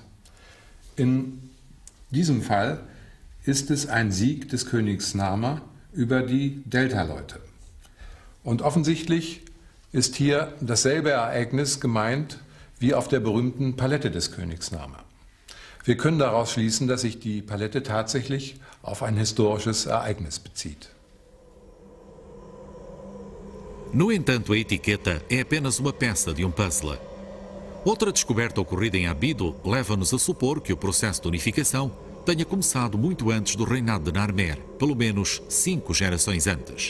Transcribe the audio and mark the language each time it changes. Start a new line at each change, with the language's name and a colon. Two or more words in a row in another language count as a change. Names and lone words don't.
German: In diesem Fall ist es ein Sieg des Königs Narmer über die Delta-Leute. Und offensichtlich ist hier dasselbe Ereignis gemeint wie auf der berühmten Palette des Königs Narmer. Wir können daraus schließen, dass sich die Palette tatsächlich auf ein historisches Ereignis bezieht.
Portuguese: No entanto, a etiqueta é apenas uma peça de um puzzle. Outra descoberta ocorrida em Abido leva-nos a supor que o processo de unificação tenha começado muito antes do reinado de Narmer, pelo menos 5 gerações antes.